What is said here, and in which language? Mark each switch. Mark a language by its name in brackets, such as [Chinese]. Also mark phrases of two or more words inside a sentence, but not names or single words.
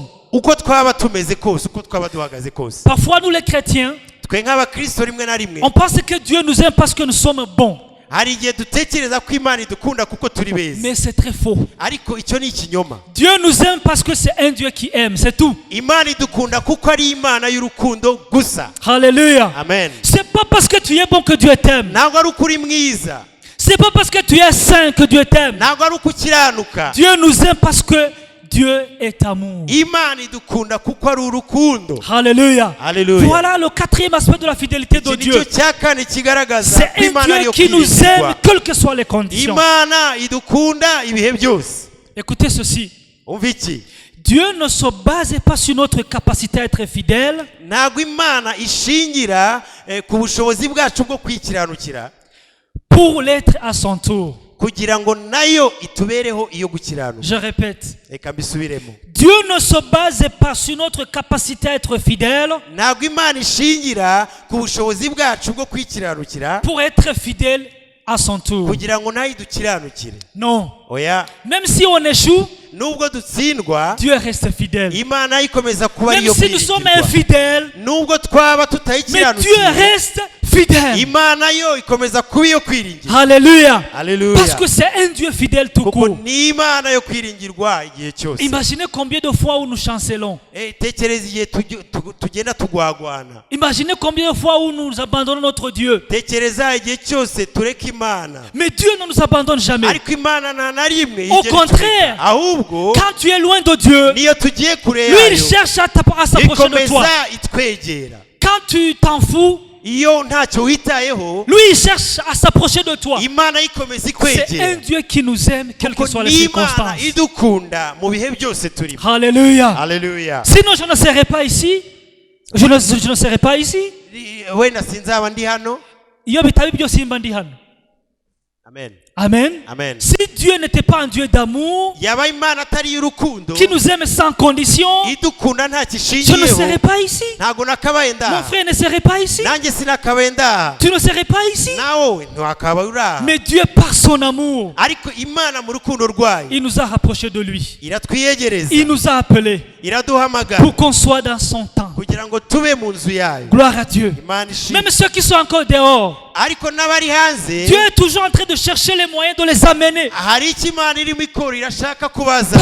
[Kinyarwanda] uko twaba tumeze kose, uko twaba duhagaze kose. [French] Parfois, nous les chrétiens, [Kinyarwanda] Twe nk'abakristo rimwe na rimwe [French] on pense que Dieu nous aime parce que nous sommes bons. [Kinyarwanda] hari igihe dutekereza ko Imana idukunda kuko turi beza, [French] Mais c'est très faux. [Kinyarwanda] ariko icyo ni ikinyoma. [French] Dieu nous aime parce que c'est un Dieu qui aime, c'est tout. [Kinyarwanda] Imana idukunda kuko ari Imana y'urukundo gusa. [French] Alléluia. Amen. C'est pas parce que tu es bon que Dieu t'aime. [Kinyarwanda] Ntabwo ari uko uri mwiza, [French] C'est pas parce que tu es saint que Dieu t'aime. [Kinyarwanda] ntabwo ari uko ukiranuka. [French] Dieu nous aime parce que Dieu est amour. [Kinyarwanda] Imana idukunda kuko ari urukundo. [French] Alléluia. Alléluia. Voilà le quatrième aspect de la fidélité de [Kinyarwanda] Iki [French] Dieu. [Kinyarwanda] nicyo cya kane kigaragaza [French] C'est [Kinyarwanda] ko Imana [French] un [Kinyarwanda] ariyo [French] Dieu qui nous aime [Kinyarwanda] kwiringirwa. [French] quelles que soient les conditions. [Kinyarwanda] Imana idukunda ibihe byose. [French] Écoutez ceci. [Kinyarwanda] Umva iki? [French] Dieu ne se base pas sur notre capacité à être fidèle, [Kinyarwanda] Ntabwo Imana ishingira ku bushobozi bwacu bwo kwikiranukira [French] pour l'être à son tour. [Kinyarwanda] kugira ngo nayo itubereho iyo gukiranuka. [French] Je répète. [Kinyarwanda] Reka mbisubiremo. [French] Dieu ne se base pas sur notre capacité à être fidèle [Kinyarwanda] Ntabwo Imana ishingira ku bushobozi bwacu bwo kwikiranukira [French] pour être fidèle à son tour. [Kinyarwanda] kugira ngo nayo idukiranukire. [French] Non. [Kinyarwanda] Oya, [French] Même si on échoue, [Kinyarwanda] nubwo dutsindwa [French] Dieu reste fidèle. [Kinyarwanda] Imana ikomeza kuba [French] Même [Kinyarwanda] ariyo [French] si nous sommes [Kinyarwanda] kwiringirwa. [French] infidèles, [Kinyarwanda] Nubwo twaba [French] mais Dieu [Kinyarwanda] tutayikiranukiye, [French] reste fidèle. [Kinyarwanda] Imana yo ikomeza kuba iyo kwiringirwa. [French] Alléluia. [Kinyarwanda] Haleluya. [French] Parce que c'est un Dieu fidèle tout [Kinyarwanda] kuko [French] court. [Kinyarwanda] ni Imana yo kwiringirwa igihe cyose. [French] Imaginez combien de fois où nous chancelons. [Kinyarwanda] Tekereza igihe tugenda tugwagwana. [French] Imaginez combien de fois où nous abandonnons notre Dieu. [Kinyarwanda] Tekereza igihe cyose tureka Imana. [French] Mais Dieu ne nous abandonne jamais. [Kinyarwanda] Ariko Imana nta na rimwe [French] Au [Kinyarwanda] yigera [French] contraire, [Kinyarwanda] itureka. Ahubwo [French] quand tu es loin de Dieu, [Kinyarwanda] niyo tugiye kure [French] lui il [Kinyarwanda] yayo [French] cherche à s'approcher de toi. [Kinyarwanda] ikomeza itwegera. [French] Quand tu t'en fous, [Kinyarwanda] Iyo ntacyo witayeho, [French] lui il cherche à s'approcher de toi. [Kinyarwanda] Imana ikomeza [French] C'est [Kinyarwanda] ikwegera. [French] un Dieu qui nous aime, quelles que soient les [Kinyarwanda] Ni Imana [French] circonstances. [Kinyarwanda] idukunda mu bihe byose turimo. [French] Alléluia. [Kinyarwanda] Haleluya. [French] Sinon, je ne serais pas ici. Je ne serais pas ici. [Kinyarwanda] Wenda sinzaba ndi hano. Iyo bitaba ibyo simba ndi hano. Amen. Amen. Amen. [French] Si Dieu n'était pas un Dieu d'amour, [Kinyarwanda] yaba imana atari y'urukundo [French] qui nous aime sans condition, [Kinyarwanda] idukunda nta [French] je ne [Kinyarwanda] kishingiyeho [French] serais pas ici. [Kinyarwanda] ntago nakabaye [French] Mon [Kinyarwanda] ndaha [French] frère ne serait pas ici. [Kinyarwanda] nanjye sinakabaye ndaha [French] Tu ne serais pas ici. [Kinyarwanda] nawe ntiwakabaye uraha. [French] Mais Dieu, par son amour, [Kinyarwanda] ariko imana mu rukundo rwayo [French] il nous a rapprochés de lui. [Kinyarwanda] iratwiyegereza [French] Il nous a appelés [Kinyarwanda] iraduhamagara [French] pour qu'on soit dans son temps. [Kinyarwanda] kugira ngo tube mu nzu yayo. [French] Gloire à Dieu. [Kinyarwanda] Imana ishimwe. [French] Même ceux qui sont encore dehors, [Kinyarwanda] ariko n'abari hanze [French] Dieu est toujours en train de chercher les moyens de les amener. [Kinyarwanda] hari icyo imana irimo ikora irashaka kubaza